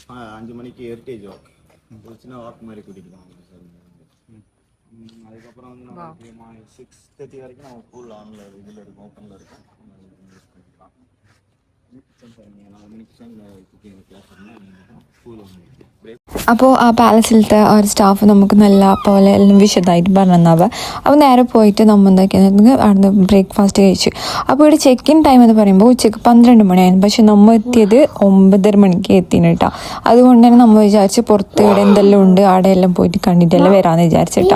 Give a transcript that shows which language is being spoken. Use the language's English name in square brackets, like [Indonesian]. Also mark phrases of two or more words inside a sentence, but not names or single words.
[Tamil] 5 மணிக்கு [English] heritage walk, [Tamil] ஒரு சின்ன வாக் மாதிரி கூட்டிகிட்டு போவாங்க சார். அதுக்கப்புறம் வந்து நம்ம 6:30 வரைக்கும் நம்ம பூல் ஆனில் இதில் இருக்கும், ஓப்பனில் இருக்கும். யூஸ் பண்ணிக்கலாம். நீங்கள் 4 மணிக்கு [English] cooking class [Tamil] இருந்தால் பூல் வந்து [Malayalam] അപ്പോൾ ആ പാലസിലത്തെ ഒരു സ്റ്റാഫ് നമുക്ക് നല്ല പോലെ എല്ലാം വിശദമായിട്ട് പറഞ്ഞു തന്നവ. അപ്പോൾ നേരെ പോയിട്ട് നമ്മൾ എന്താക്കിയെന്ന് അവിടുന്ന് ബ്രേക്ക്ഫാസ്റ്റ് കഴിച്ചു. അപ്പോൾ ഇവിടെ [English] check in time [Malayalam] എന്ന് പറയുമ്പോൾ ഉച്ചയ്ക്ക് 12 മണിയായിരുന്നു. പക്ഷെ നമ്മൾ എത്തിയത് 9:30 മണിക്ക് എത്തിന് കേട്ടോ. അതുകൊണ്ട് തന്നെ നമ്മൾ വിചാരിച്ച് പുറത്ത് ഇവിടെ എന്തെല്ലാം ഉണ്ട് അവിടെയെല്ലാം പോയിട്ട് കണ്ടിട്ടെല്ലാം വരാമെന്ന് വിചാരിച്ചിട്ടാ.